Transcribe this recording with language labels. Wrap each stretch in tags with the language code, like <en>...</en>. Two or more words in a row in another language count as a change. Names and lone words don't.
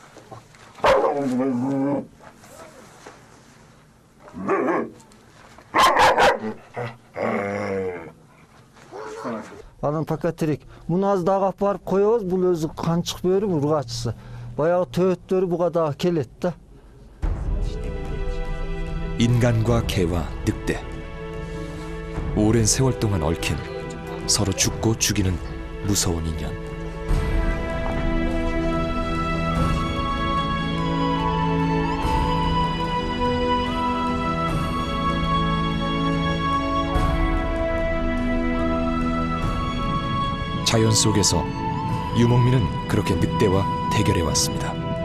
<ky>Анан пока тирик. Муну аз дагы алып барып коебуз, бул өзү канчык бөөрү ургачысы. Баягы төөттөрү буга дагы келет да.</ky> <ko>인간과 개와 늑대. 오랜 세월 동안 얽힌 서로 죽고 죽이는 무서운 인연. 자연 속에서 유목민은 그렇게 늑대와 대결해 왔습니다.</ko>